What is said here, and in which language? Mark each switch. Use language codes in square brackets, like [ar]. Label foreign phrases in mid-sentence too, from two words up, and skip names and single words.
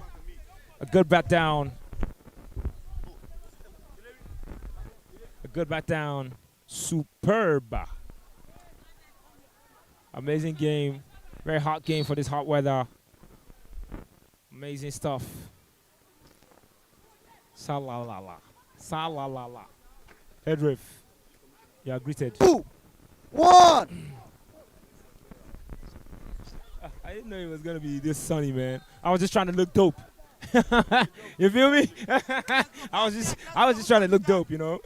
[en] A good bat down. A good bat down. Superb. Amazing game. Very hot game for this hot weather. Amazing stuff. Sa-la-la-la. Sa-la-la-la. Head riff. You are greeted. 2, 1. I didn't know it was gonna be this sunny, man. I was just trying to look dope. You feel me? I was just trying to look dope, you know.